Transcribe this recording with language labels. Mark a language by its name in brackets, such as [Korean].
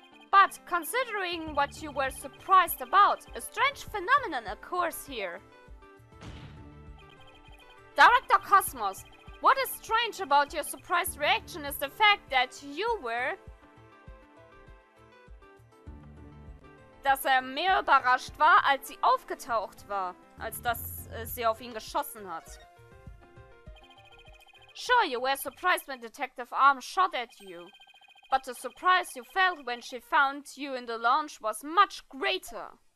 [English] But considering what you were surprised about, a strange phenomenon occurs here. Director Cosmos, what is strange about your surprised reaction is the fact that you were... [German] Dass mehr überrascht war, als sie aufgetaucht war, als dass sie auf ihn geschossen hat. [English] Sure, you were surprised when Detective Arm shot at you, but the surprise you felt when she found you in the lounge was much greater.